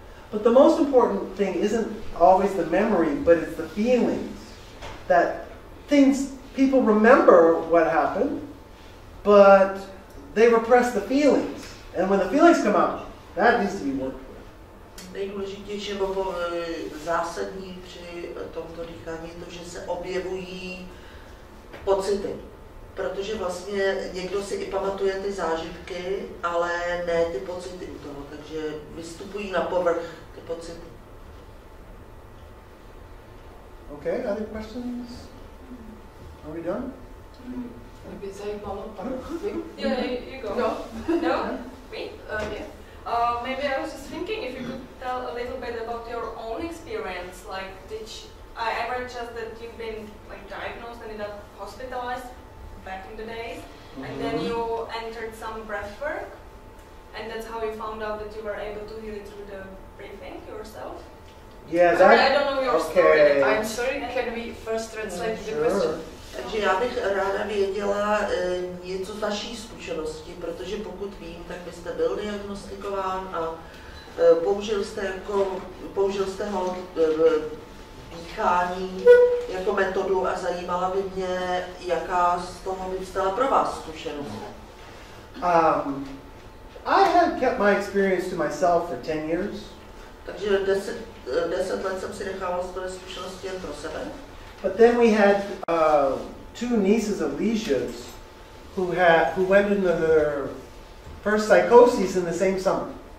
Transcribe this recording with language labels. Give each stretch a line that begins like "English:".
English: But the most important thing isn't always the memory, but it's the feelings. That people remember what happened, but they repress the feelings. And when the feelings come out, that needs to be worked with.
Czech: Nejdůležitější nebo zásadní při tomto dýchání je to, že se objevují pocity. Protože vlastně někdo si i pamatuje ty zážitky, ale ne ty pocity u toho, takže vystupují na povrch ty pocity.
English: Okay, other questions? Are we done?
Czech: Mě zajímalo,
English: Yeah, you go. No. No? Me? Yeah. Maybe I was just thinking if you could tell a little bit about your own experience. Like, I read just that you've been like diagnosed and ended up hospitalized back in the days, and then you entered some breath work, and that's how you found out that you were able to heal it through the breathing yourself. Yeah, sorry, I don't know your story. I'm sorry, can we first translate the question?
Czech: Takže já bych ráda věděla něco z vaší zkušenosti, protože pokud vím, tak vy jste byl diagnostikován a použil jste dýchání jako metodu a zajímala by mě, jaká z toho vyvstala pro vás zkušenost.
English: I had kept my experience to myself for 10 years.
Czech: Takže 10 let jsem si nechával své zkušenosti jen pro sebe.
English: But then we had 2 nieces of Lisia's who went into their first psychoses in the same summer.